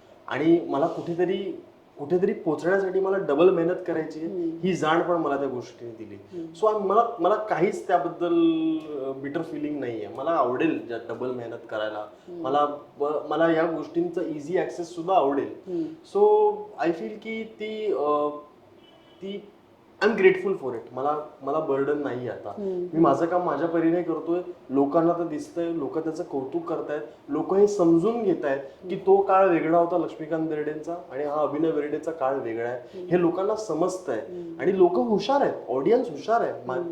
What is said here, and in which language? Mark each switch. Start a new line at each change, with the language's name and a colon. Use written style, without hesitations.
Marathi: आणि मला कुठेतरी पोचण्यासाठी मला डबल मेहनत करायची ही जाण पण मला त्या गोष्टीने दिली. सो मला काहीच त्याबद्दल बिटर फिलिंग नाहीये. मला आवडेल डबल मेहनत करायला, मला या गोष्टींचा इझी ऍक्सेस सुद्धा आवडेल.
English: So I feel की ती I am grateful for it.
Marathi: मला बर्डन नाही आता. मी माझं काम माझ्या परीने करतोय. लोकांना तर दिसतंय, लोक त्याचं कौतुक करतायत, लोक हे समजून घेत आहेत की तो काळ वेगळा होता लक्ष्मीकांत बेर्डेंचा आणि हा अभिनय बेर्डेचा काळ वेगळा आहे. हे लोकांना समजतंय आणि लोक हुशार आहेत, ऑडियन्स हुशार आहे.